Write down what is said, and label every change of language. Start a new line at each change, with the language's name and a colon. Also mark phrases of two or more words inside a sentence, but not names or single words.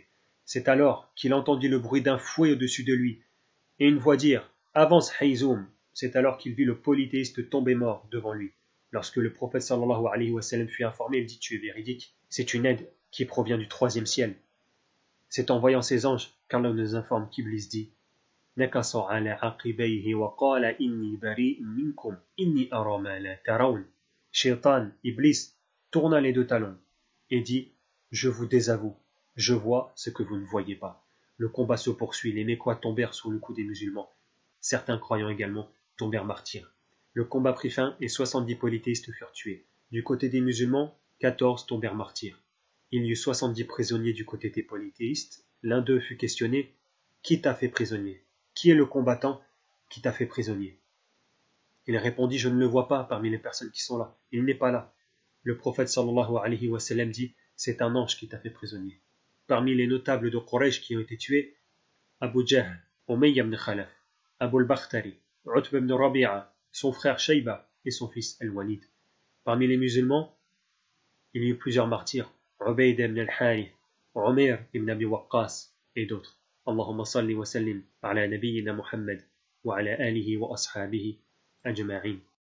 French: C'est alors qu'il entendit le bruit d'un fouet au-dessus de lui, et une voix dire: Avance Hayzoum. C'est alors qu'il vit le polythéiste tomber mort devant lui. Lorsque le prophète
Arabic: صلى الله عليه وسلم
French: fut informé, il dit: Tu es véridique, c'est une aide qui provient du troisième ciel. C'est en voyant ces anges qu'Allah nous informe qu'Iblis dit:
Arabic: نكص على عقبيه وقال إني بريء منكم إني أرى ما لا ترون.
French: Shaitan, Iblis, tourna les deux talons et dit: Je vous désavoue, je vois ce que vous ne voyez pas. Le combat se poursuit, les Mécois tombèrent sous le coup des musulmans. Certains croyants également tombèrent martyrs. Le combat prit fin et 70 polythéistes furent tués. Du côté des musulmans, 14 tombèrent martyrs. Il y eut 70 prisonniers du côté des polythéistes. L'un d'eux fut questionné: Qui t'a fait prisonnier? Qui est le combattant qui t'a fait prisonnier? Il répondit: Je ne le vois pas parmi les personnes qui sont là. Il n'est pas là. Le prophète
Arabic: صلى الله عليه وسلم
French: dit: C'est un ange qui t'a fait prisonnier. Parmi les notables de Quraysh qui ont été tués, Abu Jahl, Umayya ibn Khalaf, Abu al-Bakhtari, Utba ibn Rabi'a, son frère Shayba et son fils Al-Walid. Parmi les musulmans, il y eut plusieurs martyrs, Ubayd ibn al-Harith, Umair ibn Abi Waqqas et d'autres.
Arabic: اللهم صل وسلم على نبينا محمد وعلى آله وأصحابه أجمعين.